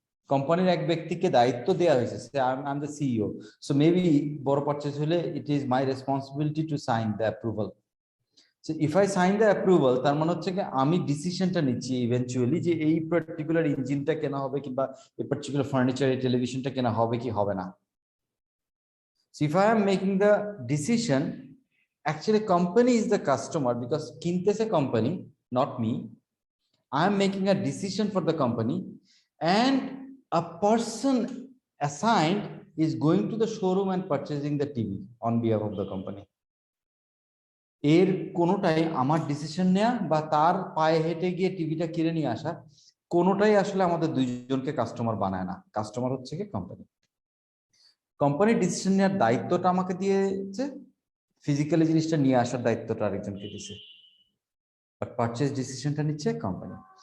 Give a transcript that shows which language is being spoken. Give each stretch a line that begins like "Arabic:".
Bangla: কোম্পানির এক ব্যক্তিকে দায়িত্ব দেওয়া হয়েছে,
English: I am the CEO,
Bangla: so maybe বড় পারচেজ হলে
English: It is my responsibility to sign the approval. So if I sign the approval,
Bangla: তার মানে হচ্ছে কি আমি ডিসিশনটা নিচ্ছি ইভেন্চুয়ালি যে এই পার্টিকুলার ইঞ্জিনটা কেনা হবে, কিংবা এই পার্টিকুলার ফার্নিচার, এই টেলিভিশনটা কেনা হবে কি হবে না।
English: So if I am making the decision, actually company is the customer because kintese company, not me. I am making a decision for the company, and a person assigned is going to the showroom and purchasing the TV on behalf of the company.
Bangla: এর কোনোটাই আমার decision নেয়া বা তার পায়ে হেঁটে গিয়ে টিভিটা কিনে নিয়ে আসা, কোনোটাই আসলে আমাদের দুইজনকে কাস্টমার বানায় না, কাস্টমার হচ্ছে কি কোম্পানি। কোম্পানির ডিসিশন নেওয়ার দায়িত্বটা আমাকে দিয়েছে, ফিজিক্যালি জিনিসটা নিয়ে আসার দায়িত্বটা আরেকজনকে দিয়েছে, বাট পারচেজ ডিসিশনটা নিচ্ছে কোম্পানি।